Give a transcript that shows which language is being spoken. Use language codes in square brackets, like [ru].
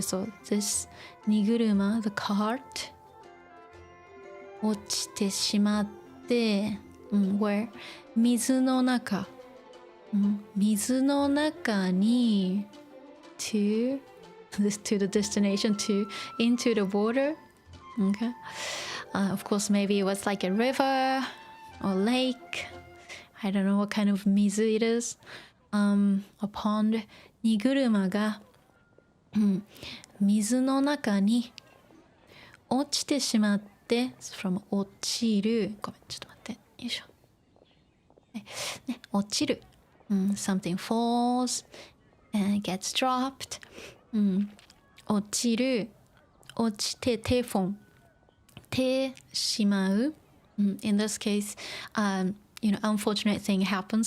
[en] そう、this 荷車 the cart [ja] 落ちてしまって、 [en] where 水の中、水の中に to the destination, to into the water. Okay, of course, maybe it was like a river or lake. I don't know what kind of 水 it is. A pond. [ja] 荷車が、水の中に落ちてしまって、from 落ちる。ごめん、ちょっと待って。よいしょ。ね、落ちる。 [en] something falls and gets dropped. [ja] 落ちる。落ちて、てしまう。 [en] In this case, you know, unfortunate thing happens.